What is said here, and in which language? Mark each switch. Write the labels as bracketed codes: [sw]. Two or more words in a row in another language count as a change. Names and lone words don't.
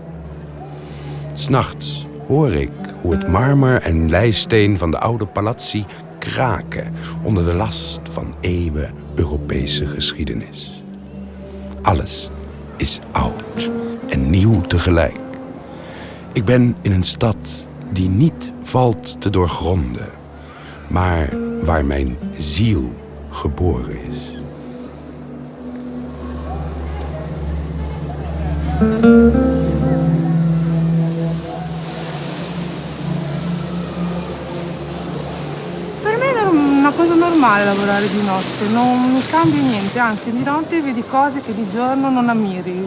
[nl] 'S Nachts hoor ik hoe het marmer en leisteen van de oude palazzi kraken onder de last van eeuwen Europese geschiedenis. Alles is oud en nieuw tegelijk. Ik ben in een stad die niet valt te doorgronden, maar waar mijn ziel geboren is. [it] Per me è una cosa normale lavorare di notte, non cambia niente, anzi di notte vedi cose che di giorno non ammiri.